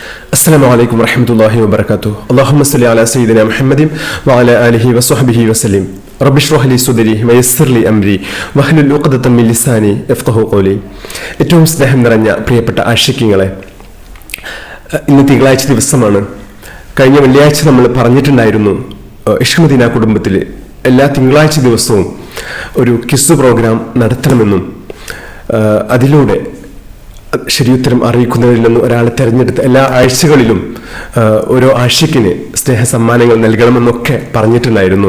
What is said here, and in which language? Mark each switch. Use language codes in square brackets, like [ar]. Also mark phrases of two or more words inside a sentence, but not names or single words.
[ar] السلام عليكم ورحمة الله وبركاته. اللهم صل على سيدنا محمد وعلى آله وصحبه وسلم. رب اشرح لي صدري ويسر لي أمري واحلل عقدة من لساني يفقهوا قولي. [ml] ഏറ്റവും സ്നേഹം നിറഞ്ഞ പ്രിയപ്പെട്ട ആശിക്യങ്ങളെ, ഇന്ന് തിങ്കളാഴ്ച ദിവസമാണ്. കഴിഞ്ഞ വെള്ളിയാഴ്ച നമ്മൾ പറഞ്ഞിട്ടുണ്ടായിരുന്നു, ഇഷ്ക് മദീന കുടുംബത്തിൽ എല്ലാ തിങ്കളാഴ്ച ദിവസവും ഒരു [en] quiz program [ml] നടത്തണമെന്നും അതിലൂടെ ശരിയുത്തരം അറിയിക്കുന്നതിൽ നിന്ന് ഒരാളെ തിരഞ്ഞെടുത്ത് എല്ലാ ആഴ്ചകളിലും ഓരോ ആഴ്ചയ്ക്കിന് സ്നേഹ സമ്മാനങ്ങൾ നൽകണമെന്നൊക്കെ പറഞ്ഞിട്ടുണ്ടായിരുന്നു.